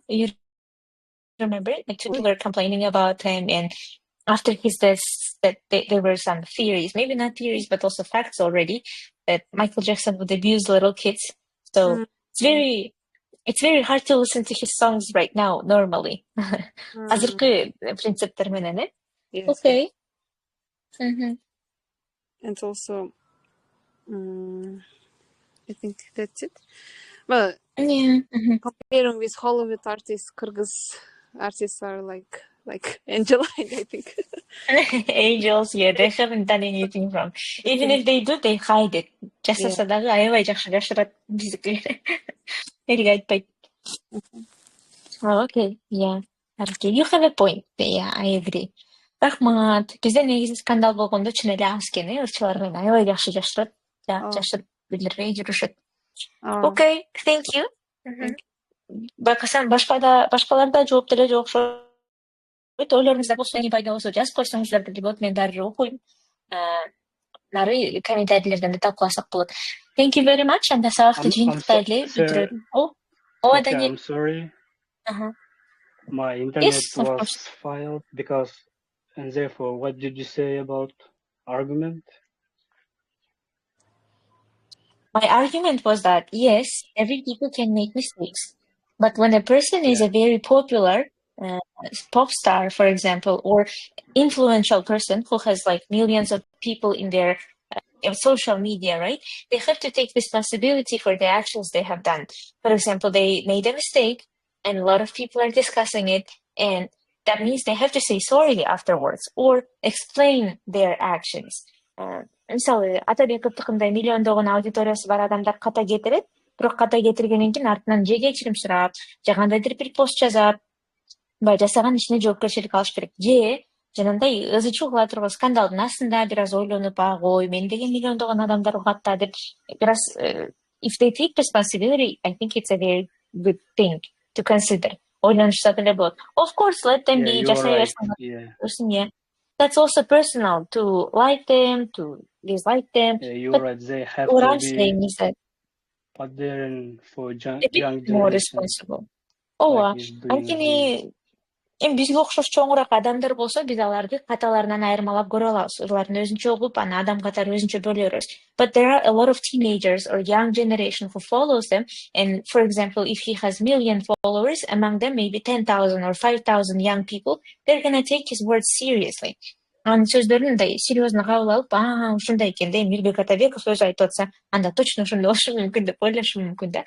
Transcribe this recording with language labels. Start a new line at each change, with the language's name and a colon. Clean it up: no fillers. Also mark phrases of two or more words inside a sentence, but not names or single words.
English: You remember? Like, people were complaining about him, and after his death, that there were some theories, maybe not theories, but also facts already, that Michael Jackson would abuse little kids. So it's very hard to listen to his songs right now, normally.
Kyrgyz: Азыркы принциптер менен, eh?
English: Yes. Okay. And also, I think that's it. Well, comparing with Hollywood artists, Kyrgyz artists are like Angel, I think. Angels, yeah, they haven't done anything wrong. Even if they do, they hide it.
Kyrgyz: Жасаса дагы аябай жакшы жашырат биздикилер. Эрге айтпайт.
English: Okay, yeah. You have a point. Yeah, I agree.
Kyrgyz: Рахмат. Бизде негизи скандал болгондо чын эле аз экен, ырчылар менен аябай жакшы жашырат. Жашырып билдирбей жүрүшөт.
English: Okay, thank you.
Kyrgyz: Байкасам башкаларда жооп деле жок окшойт. Ойлоруңуздар болсо, эми пайда болсо жазып койсоңуздар деле болот. Мен дагы окуйм. Нары комментарийлерден да талкууласак болот.
English: Thank you very much.
Kyrgyz: Анда сабакты жыйынтыктайлы бүтүрөлүм. Daniel.
English: I'm sorry. My internet was filed because And therefore, what did you say about argument? My argument was that yes, every people can make mistakes, but when a person is a very popular uh, pop star, for example, or influential person who has like millions of people in their social media, right? They have to take responsibility for the actions they have done. For example, they made a mistake and a lot of people are discussing it, and that means they have to say sorry afterwards or explain their actions.
Kyrgyz: Мисалы, Атабековдукундай миллиондогон аудиториясы бар адамдар ката кетирет, бирок ката кетиргенден кийин артынан же кечирим сурап, же кандайдыр бир пост жазап, жасаган ишине жоопкерчилик алыш керек. Же жанагындай ызы чуу кыла турган скандалдын астында бир аз ойлонуп, ой, мен деген миллиондогон адамдар угат да деп бир аз
English: if they take responsibility, I think it's a very good thing to consider.
Kyrgyz: Ойлонушса деле болот.
English: Of course, let them be,
Kyrgyz: жасай берсин.
English: Yeah. That's also personal to like them, to dislike them. Yeah, you're right. They have What to I'm saying is that pattern for young a bit more generation. responsible. Ооба, Like he's doing
Kyrgyz: анткени бизге окшош чоңураак адамдар болсо биз аларды каталарынан айырмалап көрө алабыз. Улардын өзүнчө угуп, аны адам катары өзүнчө бөлө беребиз.
English: But there are a lot of teenagers or young generation who follows them, and for example, if he has million followers, among them maybe 10,000 or 5,000 young people, they're gonna take his words seriously.
Kyrgyz: Анын сөздөрүн мындай серьезно кабыл алып, ушундай экен да, Мирбек Атабеков өзү айтып атса, анда точно ошондой болушу мүмкүн деп ойлошу мүмкүн да.